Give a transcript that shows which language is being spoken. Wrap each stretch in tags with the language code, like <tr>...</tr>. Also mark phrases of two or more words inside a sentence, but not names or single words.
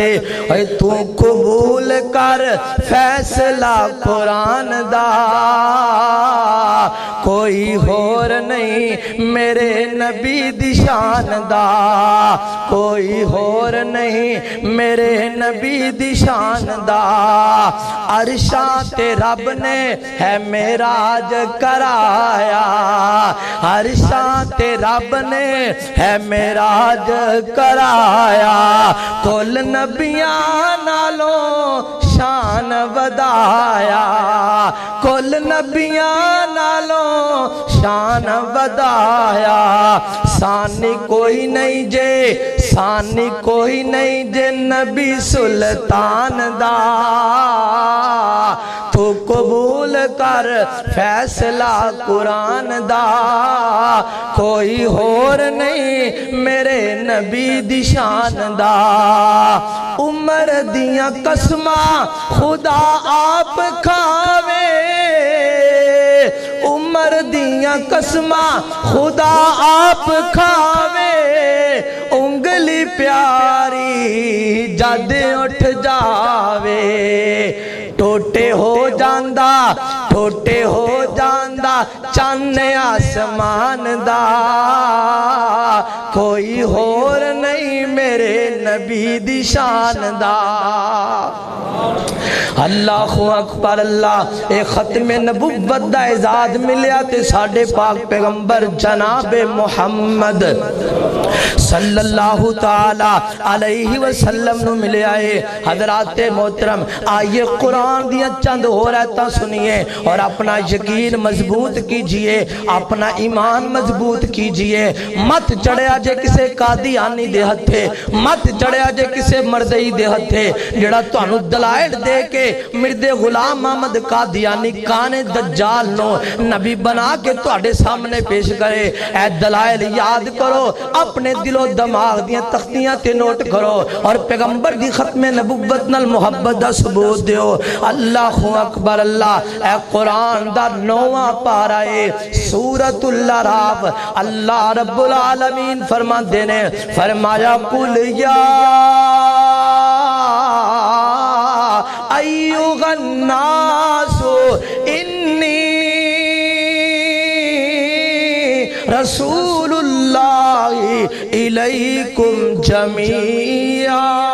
<pa>اے تو قبول کر فیصلہ قرآن دا، کوئی اور نہیں میرے نبی دی شان دا، کوئی اور نہیں میرے نبی دی شان دا۔ عرشاں تے رب نے ہے معراج کرایا، عرشاں تے رب نے ہے معراج کرایا، کل نبیاں نالوں شان ودایا، کل نبیاں نالوں شان ودایا۔ سانی کوئی نہیں جے، سانی کوئی نہیں جے نبی سلطان دا، تو قبول کر فیصلہ قرآن دا، کوئی اور نہیں میرے نبی دی شان دا۔ عمر دیاں قسماں خدا آپ کھاوے، عمر دیاں قسماں خدا آپ کھاوے، انگلی پیاری جد اٹھ جاوے، ٹوٹے ہو جاندہ، ٹوٹے ہو جاندہ چاند آسمان دا، کوئی اور نہیں میرے نبی دی شان دا۔</pa> <ar>اللہ اکبر اللہ۔</ar> <pa>اے ختم نبوت دا اعزاز ملیا تے ساڈے پاک پیغمبر جناب محمد</pa> <ar>صلی اللہ تعالی علیہ وسلم</ar> <pa>نو ملیا ہے۔</pa> <ur>حضرات محترم، آئیے قرآن دیا چند ہو رہتا سنیے اور اپنا یقین مضبوط کیجئے، اپنا ایمان مضبوط کیجئے۔</ur> <pa>مت چڑھیا جے کسے قادیانی دے ہتھے، مت چڑھیا جے کسے مردئی دے ہتھے جڑا تانو دلائل دے کے مردے غلام محمد قادیانی کانے دجال نو نبی بنا کے تواڈے سامنے پیش کرے۔ اے دلائل یاد کرو، اپنے دل و دماغ دیاں تختیاں تے نوٹ کرو اور پیغمبر دی ختم نبوت نال محبت دا ثبوت دیو۔</pa> <ar>اللہ اکبر اللہ۔</ar> <pa>اے قرآن دا 9واں پارہ ہے سورۃ الاعراف۔</pa> <ar>اللہ رب العالمین</ar> <pa>فرما دینے فرمایا</pa> <ar>قل یا ایھا الناس انی رسول اللہ الیکم جمیعا۔</ar>